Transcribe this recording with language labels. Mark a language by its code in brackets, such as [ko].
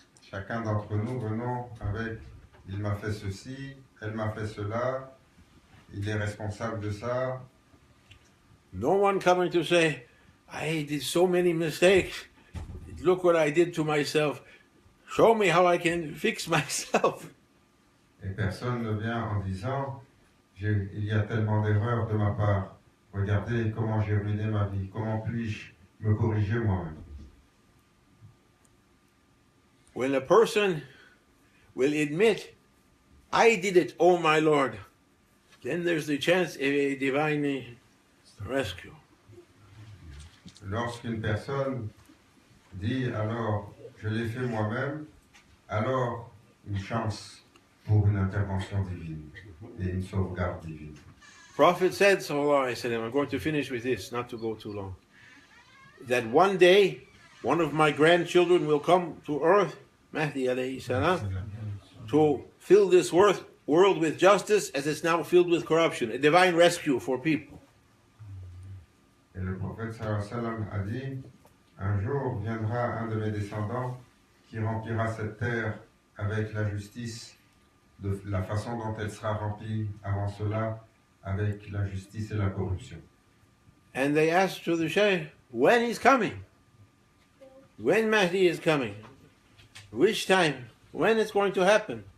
[fr] Chacun d'entre nous venons avec « il m'a fait ceci, elle m'a fait cela, il est responsable de ça ». [en] No one coming to say, I did so many mistakes, look what I did to myself, show me how I can fix myself. [fr] Et personne ne vient en disant « il y a tellement d'erreurs de ma part, regardez comment j'ai ruiné ma vie, comment puis-je me corriger moi-même ». [en] When a person will admit, I did it, oh my Lord, then there's the chance of a divine rescue. [fr] Lorsqu'une personne dit alors je l'ai fait moi-même, alors une chance pour une intervention divine et une sauvegarde divine. [en] Prophet said, sallallahu alaihi wasallam, I'm going to finish with this, not to go too long, that one day one of my grandchildren will come to earth, Mahdi alayhi salam, to fill this world with justice as it's now filled with corruption, a divine rescue for people. [fr] Et le prophète sallallahu alayhi wa sallam a dit, un jour viendra un de mes descendants qui remplira cette terre avec la justice, de la façon dont elle sera remplie avant cela, avec la justice et la corruption. [en] And they asked to the Shaykh, when he's coming? When Mahdi is coming? Which time? When it's going to happen?